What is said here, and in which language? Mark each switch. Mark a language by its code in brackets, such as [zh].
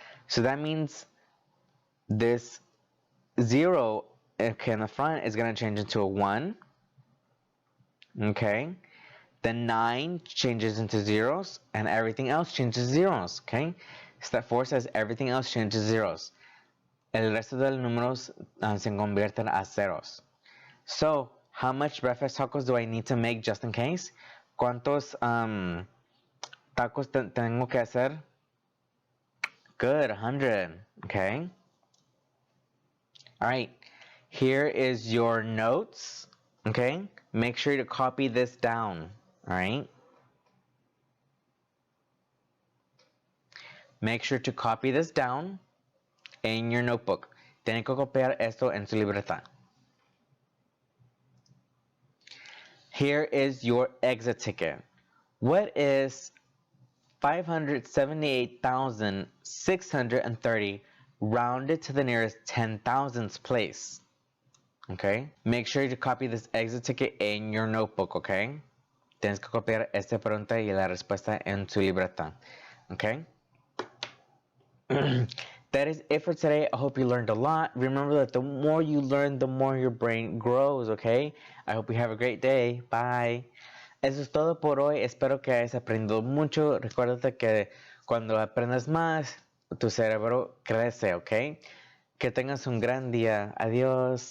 [en] So that means this 0 in the front is going to change into a 1. Okay. The 9 changes into zeros, and everything else changes to zeros, okay? Step 4 says everything else changes to zeros. [es] El resto de los números se convierten a ceros. [en] So, how much breakfast tacos do I need to make just in case? [es] ¿Cuántos tacos tengo que hacer? [en] Good, 100, okay? All right, here is your notes, okay? Make sure to copy this down. Alright? Make sure to copy this down in your notebook. [es] Tienen que copiar esto en su libreta. [en] Here is your exit ticket. What is 578,630 rounded to the nearest 10,000th place? Okay? Make sure to copy this exit ticket in your notebook, okay? [es] Tienes que copiar esta pregunta y la respuesta en su libreta. [en] Okay? That is it for today. I hope you learned a lot. Remember that the more you learn, the more your brain grows, okay? I hope you have a great day. [es] Bye. Eso es todo por hoy. Espero que hayas aprendido mucho. Recuérdate que cuando aprendes más, tu cerebro crece, ¿ok? Que tengas un gran día. Adiós.